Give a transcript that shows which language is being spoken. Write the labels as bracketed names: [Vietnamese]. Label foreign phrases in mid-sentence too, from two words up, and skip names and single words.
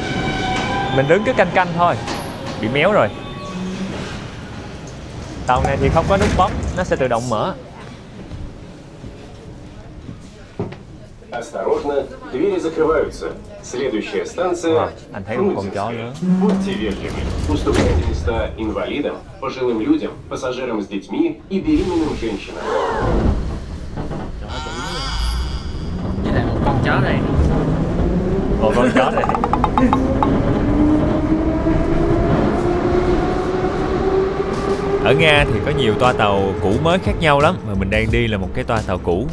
[Vietnamese] Mình đứng cứ canh thôi. Bị méo rồi. Tàu này thì không có nút bấm, nó sẽ tự động mở. [Russian] Осторожно, двери закрываются. Следующая станция [Vietnamese] Anh thấy một con chó lớn. [Russian] Будьте вежливы. Уступайте места инвалидам, пожилым людям, пассажирам с детьми и беременным женщинам. [Vietnamese] Với lại một con chó này. Một con chó này. Ở Nga thì có nhiều toa tàu cũ mới khác nhau lắm, mà mình đang đi là một cái toa tàu cũ.